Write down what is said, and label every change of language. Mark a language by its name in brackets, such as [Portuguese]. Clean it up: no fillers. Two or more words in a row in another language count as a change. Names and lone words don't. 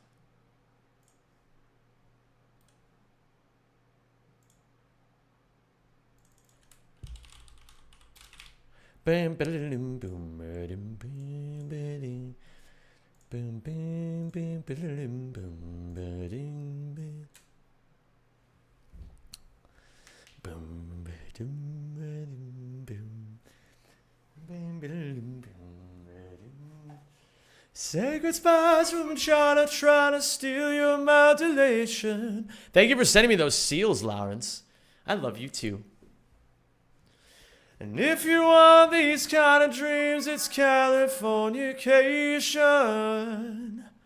[English] Bam, ba-da-dum, boom, ba-dum, bam, ba-ding. Boom, bam, bam, ba-da-dum, boom, ba-ding, bam. Boom, ba-dum, ba-dum, boom. Bam, ba-da-dum, boom, ba-dum. Sacred spies from China trying to steal your modulation. Thank you for sending me those seals, Lawrence. I love you too. And if you want these kind of dreams, it's Californication.